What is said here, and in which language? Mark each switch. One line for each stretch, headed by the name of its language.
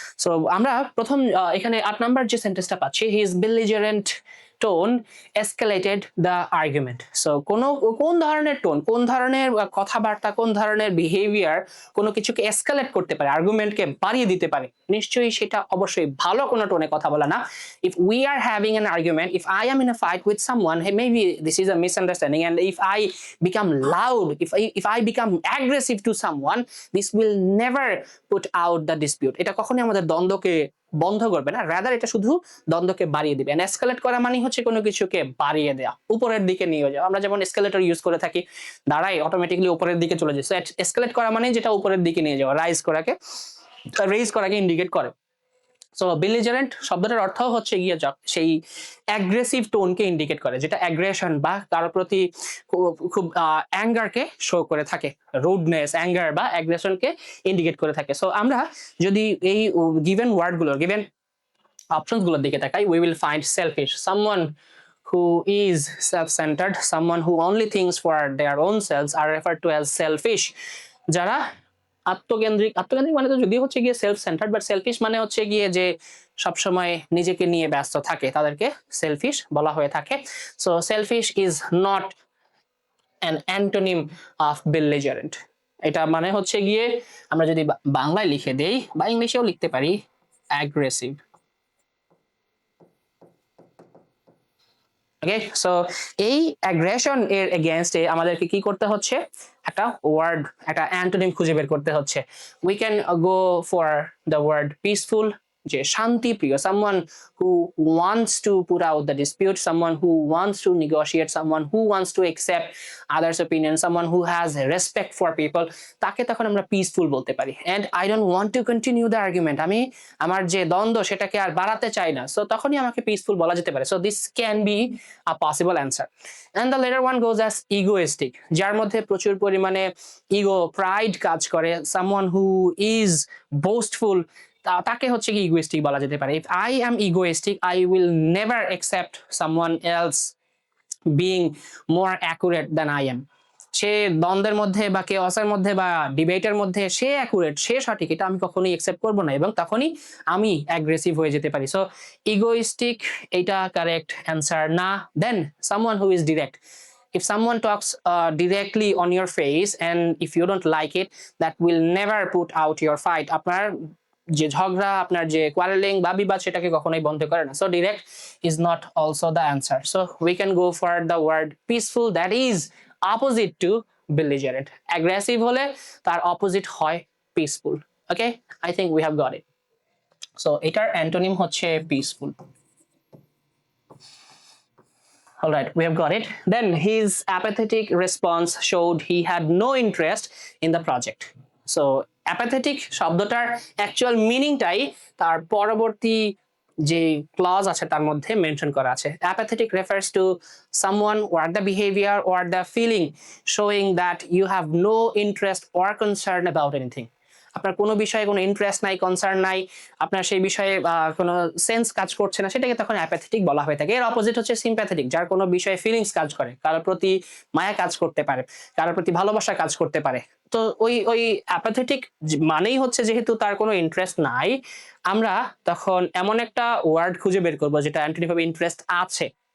Bangla: So আমরা প্রথম এখানে 8 নাম্বার যে সেন্টেন্সটা পাচ্ছি,
English: his belligerent tone escalated the argument.
Bangla: So কোন ধরনের টোন, কোন ধরনের কথাবার্তা, কোন ধরনের বিহেভিয়ার কোনো কিছুকে এসকালেট করতে পারে, আর্গুমেন্টকে বাড়িয়ে দিতে পারে, নিশ্চয়ই সেটা অবশ্যই ভালো কোনো টোনে কথা বলা না।
English: If we are having an argument, if I am in a fight with someone, hey, maybe this is a misunderstanding, and if I become loud, if I become aggressive to someone, this will never put out the dispute.
Bangla: এটা কখনোই আমাদের দ্বন্দ্বকে বন্ধ করবে না, rather এটা শুধু দ্বন্দ্বকে বাড়িয়ে দিবে। এন্ড এসকালেট করা মানে হচ্ছে কোনো কিছুকে বাড়িয়ে দেওয়া, উপরের দিকে নিয়ে যাওয়া। আমরা যেমন এসকালেটর ইউজ করে থাকি, দাঁড়াই অটোমেটিক্যালি উপরের দিকে চলে যায়। সো এসকালেট করা মানে যেটা উপরের দিকে নিয়ে যাওয়া, রেইজ করাকে ইন্ডিকেট করে। সো বেলিজারেন্ট শব্দটার অর্থ হচ্ছে গিয়ে সেই অ্যাগ্রেসিভ টোনকে ইন্ডিকেট করে, যেটা অ্যাগ্রেশন বা কারোর প্রতি খুব অ্যাঙ্গারকে শো করে থাকে, রুডনেস, অ্যাঙ্গার বা অ্যাগ্রেশনকে ইন্ডিকেট করে থাকে। সো আমরা যদি এই গিভেন ওয়ার্ডগুলোর গিভেন অপশনসগুলোর দিকে তাকাই,
English: we will find selfish, someone who is self-centered, someone who only thinks for their own selves are referred to as selfish.
Bangla: যারা আত্মকেন্দ্রিক মানে তো যদি হচ্ছে গিয়ে সেলফ সেন্টার্ড, বাট সেলফিশ মানে হচ্ছে গিয়ে যে সবসময় নিজেকে নিয়ে ব্যস্ত থাকে, তাদেরকে সেলফিশ বলা হয়ে থাকে।
English: So selfish is not an antonym of belligerent.
Bangla: এটা মানে হচ্ছে গিয়ে আমরা যদি বাংলায় লিখে দেই বা ইংলিশেও লিখতে পারি, অ্যাগ্রেসিভ। ওকে, সো এই অ্যাগ্রেশন এর এগেইনস্টে আমাদেরকে কি করতে হচ্ছে, একটা ওয়ার্ড, একটা অ্যান্টোনিম খুঁজে বের করতে হচ্ছে।
English: we can go for the word peaceful,
Bangla: যে শান্তি প্রিয়,
English: someone who wants to put out the dispute, someone who wants to negotiate, someone who wants to accept others opinion, someone who has respect for people,
Bangla: তাকে তখন আমরা peaceful বলতে পারি।
English: and I don't want to continue the argument,
Bangla: আমি আমার যে দ্বন্দ্ব সেটাকে আর বাড়াতে চাই না, সো তখনই আমাকে পিসফুল বলা যেতে পারে।
English: So this can be a possible answer. and the later one goes as egoistic,
Bangla: যার মধ্যে প্রচুর পরিমাণে ইগো, প্রাইড কাজ করে,
English: someone who is boastful,
Bangla: তাকে হচ্ছে কি ইগোইস্টিক বলা যেতে পারে।
English: if I am egoistic, I will never accept someone else being more accurate than I am.
Bangla: সে দ্বন্দ্বের মধ্যে বা কেওয়াসের মধ্যে বা ডিবেটের মধ্যে সে অ্যাকুরেট, সে সঠিক, এটা আমি কখনোই অ্যাকসেপ্ট করবো না, এবং তখনই আমি অ্যাগ্রেসিভ হয়ে যেতে পারি। সো ইগোইস্টিক এটা কারেক্ট অ্যান্সার না।
English: Then someone who is direct, if someone talks directly on your face and if you don't like it, that will never put out your fight.
Bangla: আপনার যে ঝগড়া, আপনার যে কোয়ারেলিং বা বিবাদ, সেটাকে কখনোই বন্ধ করে না।
English: So direct is not also the answer. So we can go for the word peaceful, that is opposite to belligerent.
Bangla: Aggressive হলে তার opposite হয় peaceful.
English: Okay, I think we have got it.
Bangla: So এটার antonym হচ্ছে peaceful.
English: All right, we have got it. Then his apathetic response showed he had no interest in the project.
Bangla: So apathetic শব্দটার actual মিনিংটাই তার পরবর্তী যে clause আছে তার মধ্যে mention করা আছে।
English: Apathetic refers to someone or the behavior or the feeling showing that you have no interest or concern about anything.
Bangla: আপনার কোনো বিষয়ে কোনো ইন্টারেস্ট নাই, কনসার্ন নাই, আপনার সেই বিষয়ে কোনো সেন্স কাজ করছে না, সেটাকে তখন অ্যাপ্যাথেটিক বলা হয়ে থাকে। এর অপোজিট হচ্ছে সিম্প্যাথেটিক, যার কোনো বিষয়ে ফিলিংস কাজ করে, কারোর প্রতি মায়া কাজ করতে পারে, কারোর প্রতি ভালোবাসা কাজ করতে পারে। তো ওই অ্যাপ্যাথেটিক মানেই হচ্ছে যেহেতু তার কোনো ইন্টারেস্ট নাই, আমরা তখন এমন একটা ওয়ার্ড খুঁজে বের করবো যেটা অ্যান্টোনিম হবে ইন্টারেস্ট আছে।